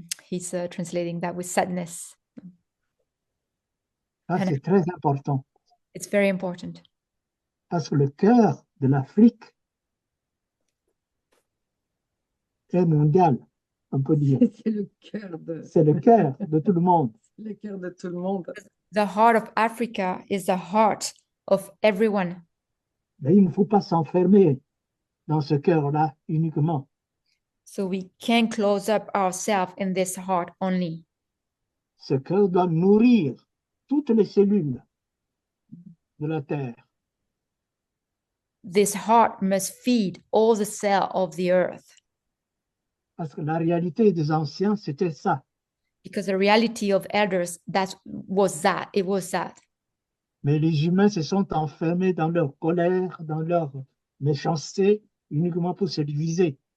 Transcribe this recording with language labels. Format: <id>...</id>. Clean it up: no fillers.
<en>He's translating that with sadness.</en> <fr>Ça,</fr> <en>And</en> <fr>c'est très important.</fr> <en>it's very important.</en> <fr>Parce que le cœur de l'Afrique est mondial, on peut dire. C'est le cœur de, C'est le cœur de tout le monde. le cœur de tout le monde.</fr> <en>The heart of Africa is the heart of everyone.</en> <fr>Mais il ne faut pas s'enfermer dans ce cœur-là uniquement.</fr> <en>So we can't close up ourselves in this heart only.</en> <fr>Ce cœur doit nourrir toutes les cellules de la terre.</fr> <en>This heart must feed all the cells of the earth,</en> <fr>Parce que la réalité des anciens, c'était ça.</fr> <en>because the reality of elders, it was that.</en> <fr>Mais les humains se sont enfermés dans leur colère, dans leur méchanceté, uniquement pour se diviser.</fr>